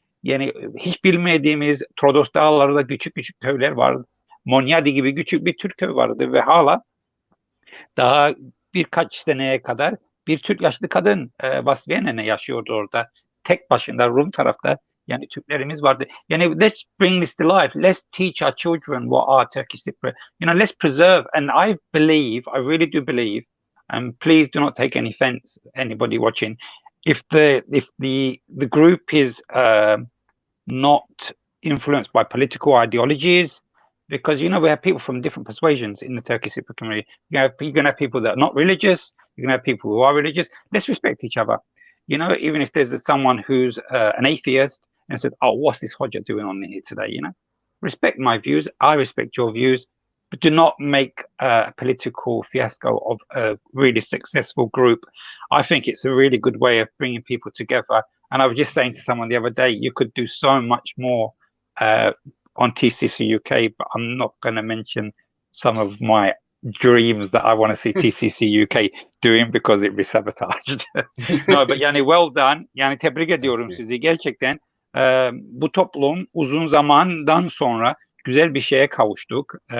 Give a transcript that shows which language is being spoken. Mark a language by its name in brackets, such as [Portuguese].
[Turkish] Yani hiç bilmediğimiz Trodos Dağları'nda küçük küçük köyler var. Monyadi gibi küçük bir Türk köyü vardı ve hala daha birkaç seneye kadar bir Türk yaşlı kadın Vasfiye nene yaşıyordu orada. Tek başına Rum tarafta. Yani Türklerimiz vardı. [English] Yani let's bring this to life. Let's teach our children what our Turkish Cypriot. Let's preserve. And I believe, I really do believe, and please do not take any offense, anybody watching. If the group is not influenced by political ideologies, because we have people from different persuasions in the Turkish Cypriot community. You're going to have people that are not religious. You're going to have people who are religious. Let's respect each other. Even if there's someone who's an atheist and said, "Oh, what's this Hoca doing on here today?" Respect my views. I respect your views, but do not make a political fiasco of a really successful group. I think it's a really good way of bringing people together. And I was just saying to someone the other day, you could do so much more on TCCUK, but I'm not going to mention some of my dreams that I want to see TCCUK doing because it be sabotaged. No, but yani well done. [Turkish] Yani tebrik ediyorum sizi gerçekten. Bu toplum uzun zamandan sonra güzel bir şeye kavuştuk.